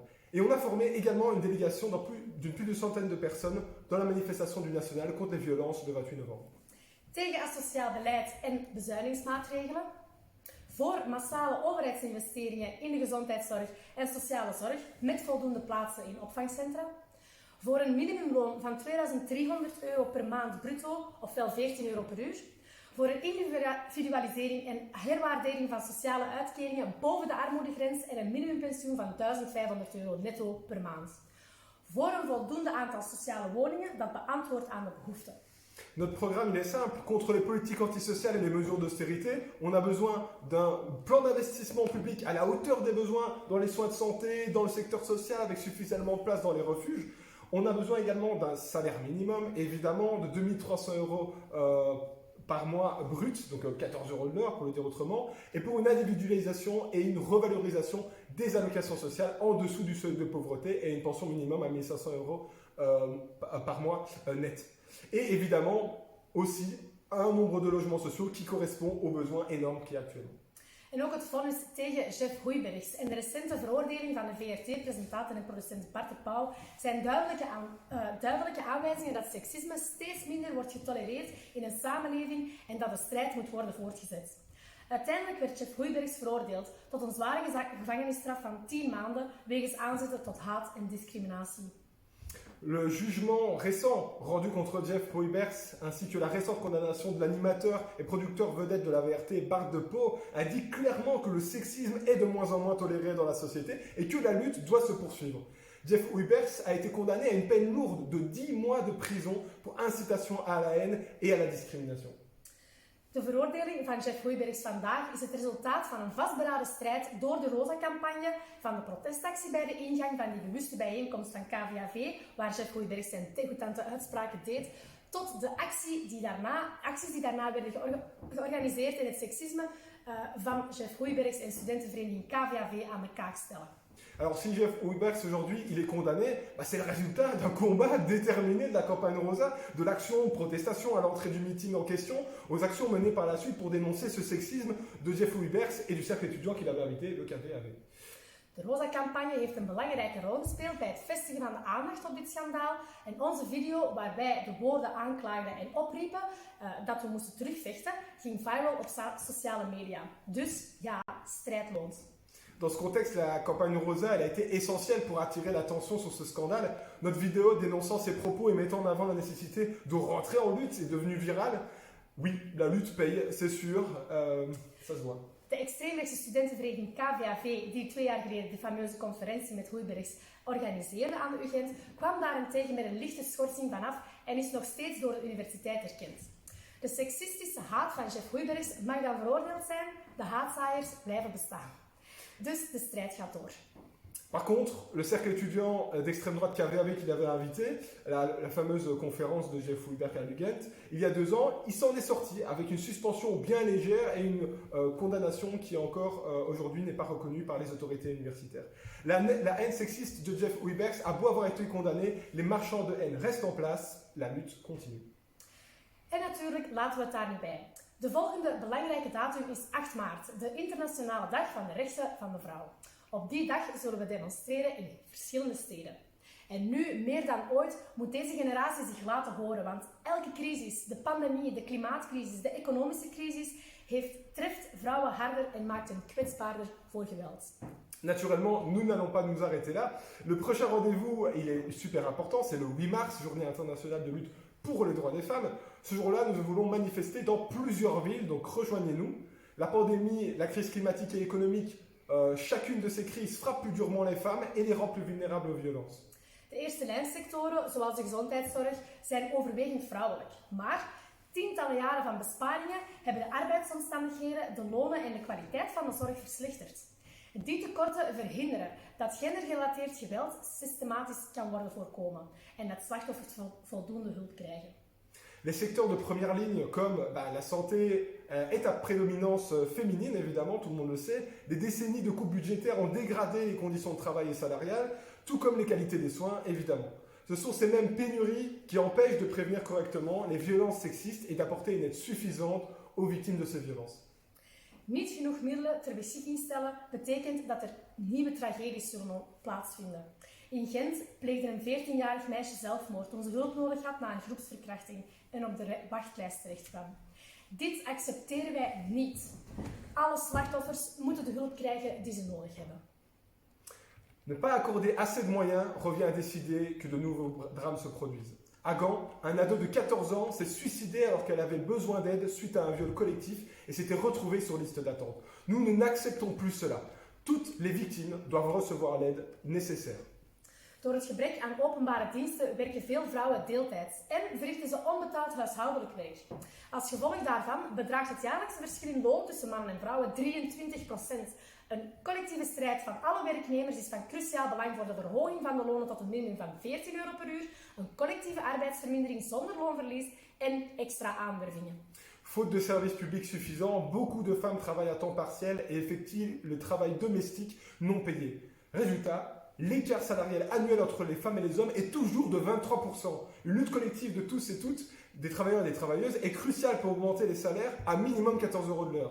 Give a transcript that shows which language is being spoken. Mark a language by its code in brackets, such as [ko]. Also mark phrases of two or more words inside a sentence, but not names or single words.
[fr] Et on a formé également une délégation d'une plus de centaine de personnes dans la manifestation du National contre les violences le 28 novembre. [nl] Tegen asociaal beleid en bezuinigingsmaatregelen. Voor massale overheidsinvesteringen in de gezondheidszorg en sociale zorg met voldoende plaatsen in opvangcentra. Voor een minimumloon van €2300 per maand bruto, ofwel €14 per uur. Voor een individualisering en herwaardering van sociale uitkeringen boven de armoedegrens en een minimumpensioen van €1500 netto per maand. Voor een voldoende aantal sociale woningen dat beantwoordt aan de behoeften. [fr] Notre programme, il est simple. Contre les politiques antisociales et les mesures d'austérité, on a besoin d'un plan d'investissement public à la hauteur des besoins dans les soins de santé, dans le secteur social, avec suffisamment de place dans les refuges. On a besoin également d'un salaire minimum, évidemment, de 2300 € par mois brut, donc 14 € de l'heure pour le dire autrement, et pour une individualisation et une revalorisation des allocations sociales en dessous du seuil de pauvreté et une pension minimum à 1500 € par mois net. Et évidemment aussi un nombre de logements sociaux qui correspond aux besoins énormes qu'il y a actuellement. [nl] En ook het vonnis tegen Jeff Hoijbergs en de recente veroordeling van de VRT-presentator en producent Bart de Pauw zijn duidelijke aanwijzingen dat seksisme steeds minder wordt getolereerd in een samenleving en dat de strijd moet worden voortgezet. Uiteindelijk werd Jeff Hoijbergs veroordeeld tot een zware gevangenisstraf van 10 maanden wegens aanzetten tot haat en discriminatie. [fr] Le jugement récent rendu contre Jeff Hoijbergs ainsi que la récente condamnation de l'animateur et producteur vedette de la VRT, Bart de Pauw, indique clairement que le sexisme est de moins en moins toléré dans la société et que la lutte doit se poursuivre. Jeff Hoijbergs a été condamné à une peine lourde de 10 mois de prison pour incitation à la haine et à la discrimination. [nl] De veroordeling van Jeff Hoijbergs vandaag is het resultaat van een vastberaden strijd door de Rosa-campagne, van de protestactie bij de ingang van die bewuste bijeenkomst van KVAV, waar Jeff Hoijbergs zijn degoutant uitspraken deed, tot de acties die daarna werden georganiseerd en het seksisme van Jeff Hoijbergs en studentenvereniging KVAV aan de kaak stellen. [fr] Alors si Jeff Hoijbergs aujourd'hui il est condamné, c'est le résultat d'un combat déterminé de la campagne Rosa, de l'action protestation à l'entrée du meeting en question, aux actions menées par la suite pour dénoncer ce sexisme de Jeff Hoijbergs et du cercle étudiant qu'il avait invité, le KVAV. [nl] De Rosa-campagne heeft een belangrijke rol gespeeld bij het vestigen van de aandacht op dit schandaal en onze video waarbij de woorden aanklaagden en opriepen dat we moesten terugvechten, ging viral op sociale media. Dus ja, strijd loont. [fr] Dans ce contexte, la campagne Rosa elle a été essentielle pour attirer l'attention sur ce scandale. Notre vidéo dénonçant ces propos et mettant en avant la nécessité de rentrer en lutte est devenue virale. Oui, la lutte paye, c'est sûr, ça se voit. [nl] De extreemrechtse studentenvereniging KVAV, die 2 jaar geleden de fameuze conferentie met Hoijbergs organiseerde aan de UGent, kwam daarentegen met een lichte schorsing vanaf en is nog steeds door de universiteit erkend. De seksistische haat van Jeff Hoijbergs mag dan veroordeeld zijn, de haatzaaiers blijven bestaan. Dus de strijd gaat door. [fr] Par contre, le cercle étudiant d'extrême droite KVAV qu'il avait invité, la fameuse conférence de Jeff Hoijbergs à l'UGent, il y a 2 ans, il s'en est sorti avec une suspension bien légère et une condamnation qui encore aujourd'hui n'est pas reconnue par les autorités universitaires. La haine sexiste de Jeff Hoijbergs a beau avoir été condamné, les marchands de haine restent en place, la lutte continue. [nl] En natuurlijk laten we het daar niet bij. De volgende belangrijke datum is 8 maart, de internationale dag van de rechten van de vrouw. Op die dag zullen we demonstreren in verschillende steden. En nu, meer dan ooit, moet deze generatie zich laten horen, want elke crisis, de pandemie, de klimaatcrisis, de economische crisis, treft vrouwen harder en maakt hen kwetsbaarder voor geweld. [fr] Naturellement, nous n'allons pas nous arrêter là. Le prochain rendez-vous, il est super important, c'est le 8 mars, journée internationale de lutte pour les droits des femmes. Ce jour-là, nous voulons manifester dans plusieurs villes, donc rejoignez-nous. La pandémie, la crise climatique et économique, chacune de ces crises frappe plus durement les femmes et les rend plus vulnérables aux violences. [nl] De eerste lijnsectoren, zoals de gezondheidszorg, zijn overwegend vrouwelijk. Maar tientallen jaren van besparingen hebben de arbeidsomstandigheden, de lonen en de kwaliteit van de zorg verslechterd. Die tekorten verhinderen dat gendergerelateerd geweld systematisch kan worden voorkomen en dat slachtoffers voldoende hulp krijgen. [fr] Les secteurs de première ligne comme la santé est à prédominance féminine évidemment, tout le monde le sait. Des décennies de coupes budgétaires ont dégradé les conditions de travail et salariales, tout comme les qualités des soins évidemment. Ce sont ces mêmes pénuries qui empêchent de prévenir correctement les violences sexistes et d'apporter une aide suffisante aux victimes de ces violences. [nl] Niet genoeg middelen ter beschikking stellen betekent dat er nieuwe tragedies zullen plaatsvinden. In Gent pleegde een 14-jarig meisje zelfmoord toen ze hulp nodig had na een groepsverkrachting en op de wachtlijst terecht kwam. Dit accepteren wij niet. Alle slachtoffers moeten de hulp krijgen die ze nodig hebben. [fr] Ne pas accorder assez de moyens revient à décider que de nouveaux drames se produisent. À Gand, un ado de 14 ans s'est suicidé alors qu'elle avait besoin d'aide suite à un viol collectif et s'était retrouvée sur liste d'attente. Nous n'acceptons plus cela. Toutes les victimes doivent recevoir l'aide nécessaire. [nl] De Door het gebrek aan openbare diensten werken veel vrouwen deeltijds en verrichten ze onbetaald huishoudelijk werk. Als gevolg daarvan bedraagt het jaarlijkse verschil in loon tussen mannen en vrouwen 23%. Een collectieve strijd van alle werknemers is van cruciaal belang voor de verhoging van de lonen tot een minimum van 14 euro per uur, een collectieve arbeidsvermindering zonder loonverlies en extra aanwervingen. [fr] Faute de services publics suffisants, beaucoup de femmes travaillent à temps partiel et effectuent le travail domestique non payé. Résultat, l'écart salarial annuel entre les femmes et les hommes est toujours de 23%. Une lutte collective de tous et toutes, des travailleurs et des travailleuses, est cruciale pour augmenter les salaires à minimum 14 € de l'heure.